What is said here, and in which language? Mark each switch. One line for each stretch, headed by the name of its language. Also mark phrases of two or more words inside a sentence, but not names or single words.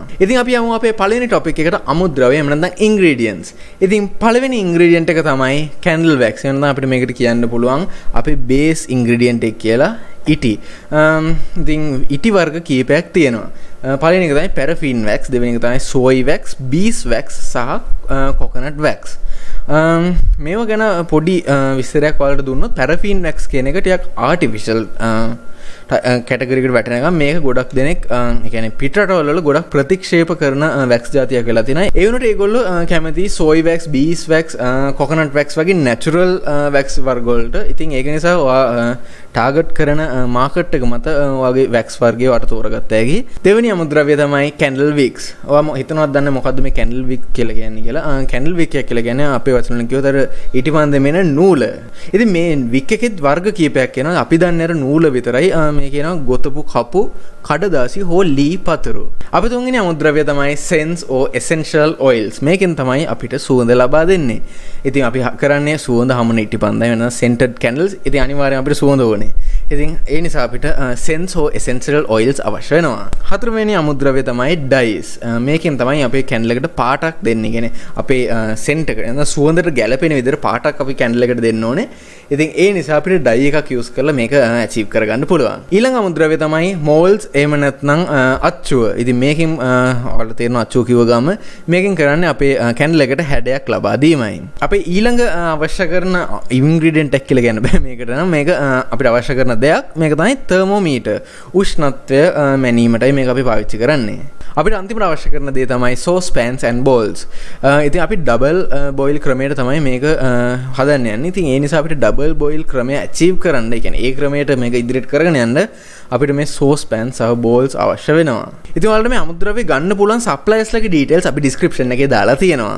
Sinhala: ඉතින් අපි යමු අපේ පළවෙනි ටොපික් එකට අමුද්‍රව්‍ය එහෙම නැත්නම් ingredients. ඉතින් පළවෙනි ingredient එක තමයි
English: candle wax.
Sinhala: එහෙනම් අපිට මේකට කියන්න පුළුවන් අපේ
English: base ingredient
Sinhala: එක කියලා. ඉටි. ඉතින් ඉටි වර්ග කීපයක් තියෙනවා. පළවෙනි එක තමයි
English: paraffin wax,
Sinhala: දෙවෙනි එක තමයි
English: soy wax, bees wax
Sinhala: සහ
English: coconut wax.
Sinhala: මේව ගැන පොඩි විස්තරයක් ඔයාලට දුන්නොත්
English: paraffin wax
Sinhala: කියන එක ටිකක්
English: artificial category
Sinhala: එකට වැටෙන එක. මේක ගොඩක් දෙනෙක් ඒ කියන්නේ පිටරටවල වල ගොඩක් ප්‍රතික්ෂේප කරන wax జాතියක් වෙලා තිනවා. ඒ වුණාට ඒගොල්ලෝ කැමති
English: soy wax, bees wax, coconut wax
Sinhala: වගේ
English: natural wax
Sinhala: වර්ග වලට. ඉතින් ඒක නිසා ඔයා ටාගට් කරන මාකට් එක මත ඔයාගේ wax වර්ගය වට තෝරගත්ත හැකි. දෙවෙනි අමුද්‍රව්‍ය තමයි
English: candle wicks.
Sinhala: ඔයා හිතනවද දන්නේ මොකද්ද මේ
English: candle wick
Sinhala: කියලා කියන්නේ කියලා?
English: candle wick
Sinhala: එක කියලා කියන්නේ අපේ වචන වලින් කිව්වොත් අර ඊටිපන්දමේ එන නූල. ඉතින් මේ wick එකෙත් වර්ග කීපයක් එනවා. අපි දන්නේ අර නූල විතරයි. මේ කියනවා ගොතපු කපු කඩදාසි හෝ ලී පතුරු. අපි තුන්වෙනි අමුද්‍රව්‍ය තමයි
English: scents or essential oils.
Sinhala: මේකෙන් තමයි අපිට සුවඳ ලබා දෙන්නේ. ඉතින් අපි කරන්නේ සුවඳ හමන ඉටිපන්දම් වෙන
English: scented candles.
Sinhala: ඉතින් අනිවාර්යයෙන් අපිට සුවඳ ඕනේ. ඉතින් ඒ නිසා අපිට
English: scents or essential oils
Sinhala: අවශ්‍ය වෙනවා. හතරවෙනි අමුද්‍රව්‍ය තමයි dyes. මේකෙන් තමයි අපේ candle එකට පාටක් දෙන්නේ. කියන්නේ අපේ scent එකට නැත්නම් සුවඳට ගැළපෙන විදිහට පාටක් අපි candle එකට දෙන්න ඕනේ. ඉතින් ඒ නිසා අපිට dye එකක් use කරලා මේක achieve කරගන්න පුළුවන්. ඊළඟ අමුද්‍රව්‍ය තමයි molds එහෙම නැත්නම් අච්චුව. ඉතින් මේකෙන් ඔයාලට තේරෙනවා අච්චුව කිව්ව ගම මේකෙන් කරන්නේ අපේ candle එකට හැඩයක් ලබා දීමයි. අපේ ඊළඟ අවශ්‍ය කරන ingredient එක කියලා කියන්න බෑ මේකට නම් මේක අපිට අවශ්‍ය කරන දෙයක් මේක තමයි thermometer. උෂ්ණත්වය මැනීමටයි මේක අපි පාවිච්චි කරන්නේ. අපිට අන්තිමට අවශ්‍ය කරන දේ තමයි
English: saucepans and bowls.
Sinhala: ඉතින් අපි
English: double boil
Sinhala: ක්‍රමයට තමයි මේක හදන්න යන්නේ. ඉතින් ඒ නිසා අපිට
English: double boil
Sinhala: ක්‍රමය achieve කරන්න, ඒ කියන්නේ ඒ ක්‍රමයට මේක ඉදිරියට කරගෙන යන්න අපිට මේ saucepans සහ bowls අවශ්‍ය වෙනවා. ඉතින් ඔයාලට මේ අමුද්‍රව්‍ය ගන්න පුළුවන් suppliers ලගේ details අපි description එකේ දාලා තියෙනවා.